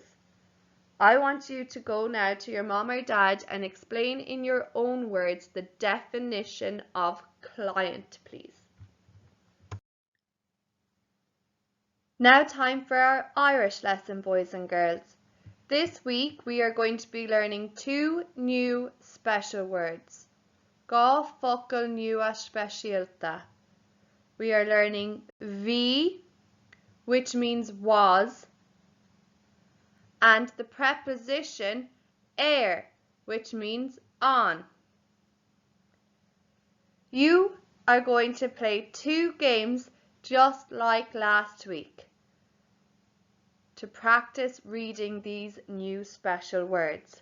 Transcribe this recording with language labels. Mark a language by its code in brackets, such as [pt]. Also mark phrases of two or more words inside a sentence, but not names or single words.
[en] I want you to go now to your mom or dad and explain in your own words the definition of client, please. Now time for our Irish lesson, boys and girls. This week we are going to be learning 2 new special words. [ga] Gá focal nua specialta. [en] We are learning bhí, which means was, and the preposition which means on. You are going to play 2 games just like last week to practice reading these new special words.